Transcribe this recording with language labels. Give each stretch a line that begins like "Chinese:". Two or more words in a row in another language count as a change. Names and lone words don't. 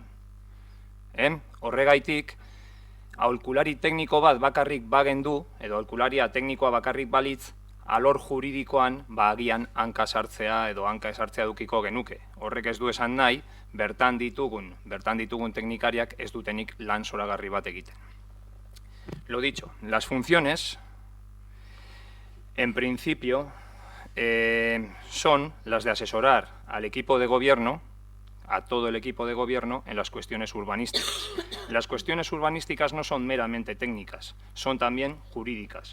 Basque: Horregaitik, aholkulari tekniko bat bakarrik bagendu, edo aholkularia teknikoa bakarrik balitz, alor juridikoan agian hanka sartzea edo hanka esartzea dukiko genuke. Horrek ez du esan nahi, bertan ditugun teknikariak ez dutenik lan zoragarri bat egiten.
Spanish: Lo dicho, las funciones, en principio, son las de asesorar al equipo de gobierno, a todo el equipo de gobierno, en las cuestiones urbanísticas. Las cuestiones urbanísticas no son meramente técnicas, son también jurídicas.